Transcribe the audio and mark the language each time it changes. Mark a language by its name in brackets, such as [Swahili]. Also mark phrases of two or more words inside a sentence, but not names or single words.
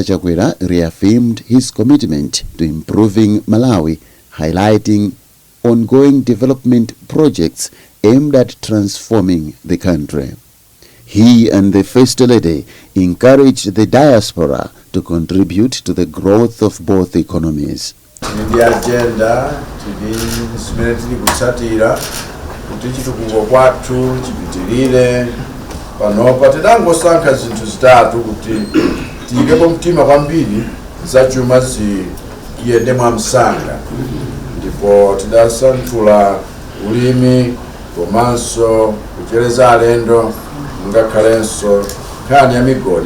[English] Chakwera reaffirmed his commitment to improving Malawi, highlighting ongoing development projects aimed at transforming the country. He and the First Lady encouraged the diaspora to contribute to the growth of both economies. In the agenda, [Nyanja] tili kutsatira kuti chitukuko kwathu chipitirire panopa tidangosankha zinthu zitatu kuti tiyikepo mtima kwambiri zachuma ziyende mwamsanga, ndipo tidasanthula ulimi komanso kuchereza alendo ngakhalenso nkhani ya migodi.